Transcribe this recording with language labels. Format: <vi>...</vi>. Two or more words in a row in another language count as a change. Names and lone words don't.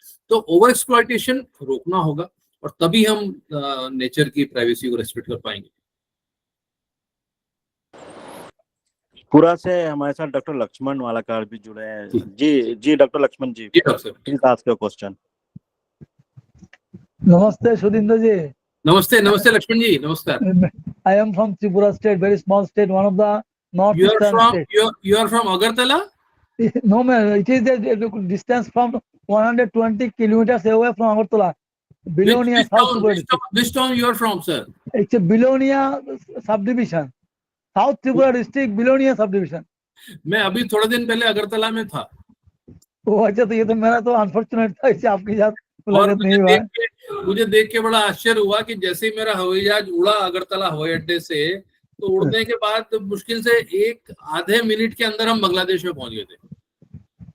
<hi>तो</hi> <en>over exploitation</en> <hi>रोकना होगा और तभी हम नेचर की प्राइवेसी को रेस्पेक्ट कर पाएंगे। पूरा से हमारे साथ डॉक्टर लक्ष्मण वालाकार भी जुड़े हैं। जी डॉक्टर लक्ष्मण जी,</hi> <en>please ask your question.</en> <hi>नमस्ते सुधींद्र जी। नमस्ते लक्ष्मण जी, नमस्कार।</hi> <en>I am from Tripura state, very small state, one of the northeastern states. You are from Agartala? No man, it is the distance from 120 kilometers away from Agartala. Belonia South Tripura district. Which town you are from, sir? It's a Belonia subdivision. South Tripura district, Belonia subdivision.</en> <hi>मैं अभी थोड़े दिन पहले अगरतला में था। वो अच्छा, तो ये तो मेरा तो अनफॉर्चुनेट था, इससे आपके साथ और मुझे देख के बड़ा आश्चर्य हुआ कि जैसे ही मेरा हवाई जहाज उड़ा अगरतला हवाई अड्डे से, तो उड़ने के बाद मुश्किल से आधे मिनट के अंदर हम बांग्लादेश में पहुंच गए थे।</hi>